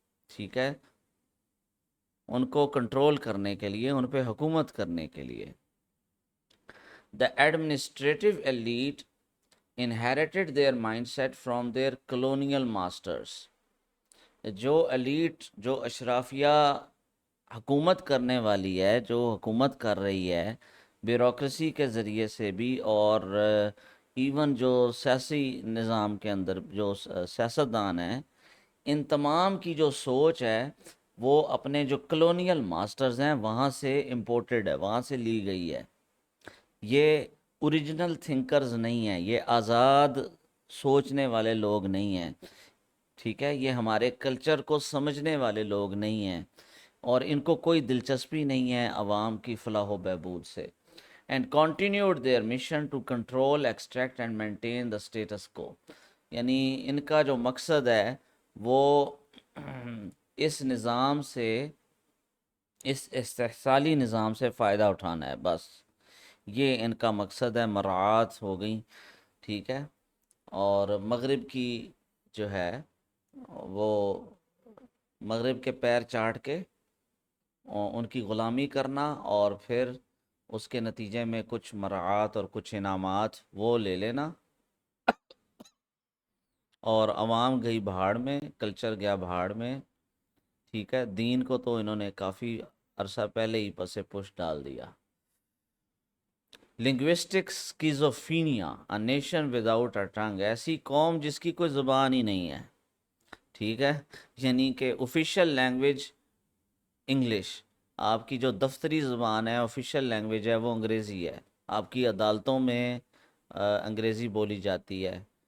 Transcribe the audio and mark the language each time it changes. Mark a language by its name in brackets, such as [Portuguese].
[Urdu] ٹھیک ہے، ان کو کنٹرول کرنے کے لیے، ان پہ حکومت کرنے کے لیے. [English] The administrative elite inherited their mindset from their colonial masters. [Urdu] جو ایلیٹ، جو اشرافیہ حکومت کرنے والی ہے، جو حکومت کر رہی ہے بیوروکریسی کے ذریعے سے بھی، اور ایون جو سیاسی نظام کے اندر جو سیاستدان ہیں، ان تمام کی جو سوچ ہے وہ اپنے جو کلونیل ماسٹرز ہیں وہاں سے امپورٹڈ ہے، وہاں سے لی گئی ہے. یہ اوریجنل تھنکرز نہیں ہیں، یہ آزاد سوچنے والے لوگ نہیں ہیں. ٹھیک ہے، یہ ہمارے کلچر کو سمجھنے والے لوگ نہیں ہیں، اور ان کو کوئی دلچسپی نہیں ہے عوام کی فلاح و بہبود سے. [English] And continued their mission to control, extract and maintain the status quo. [Urdu] یعنی ان کا جو مقصد ہے وہ اس نظام سے، اس استحصالی نظام سے فائدہ اٹھانا ہے، بس یہ ان کا مقصد ہے. مراعات ہو گئی. ٹھیک ہے، اور مغرب کی جو ہے وہ مغرب کے پیر چاٹ کے ان کی غلامی کرنا، اور پھر اس کے نتیجے میں کچھ مراعات اور کچھ انعامات وہ لے لینا، اور عوام گئی بہاڑ میں، کلچر گیا بہاڑ میں. ٹھیک ہے، دین کو تو انہوں نے کافی عرصہ پہلے ہی پس پش ڈال دیا. [English] Linguistic schizophrenia, a nation without a tongue. [Urdu] ایسی قوم جس کی کوئی زبان ہی نہیں ہے. ٹھیک ہے، یعنی کہ [English] official language English, [Urdu] آپ کی جو دفتری زبان ہے، آفیشیل لینگویج ہے، وہ انگریزی ہے. آپ کی عدالتوں میں انگریزی بولی جاتی ہے.